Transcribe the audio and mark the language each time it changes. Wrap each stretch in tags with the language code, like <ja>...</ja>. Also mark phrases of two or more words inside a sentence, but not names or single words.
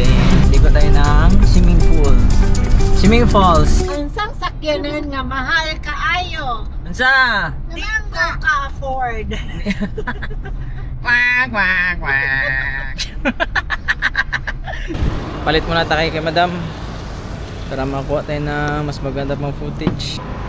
<tl>Ligo tayo ng swimming pool. Swimming falls.</tl> <ceb>Unsang sakyanan nga mahal kaayo? Unsa? Di ko ka-afford.</ceb> <tl>Wag, wag, wag. Palit muna tayo kay madam para makuha tayo na mas maganda pang footage.</tl>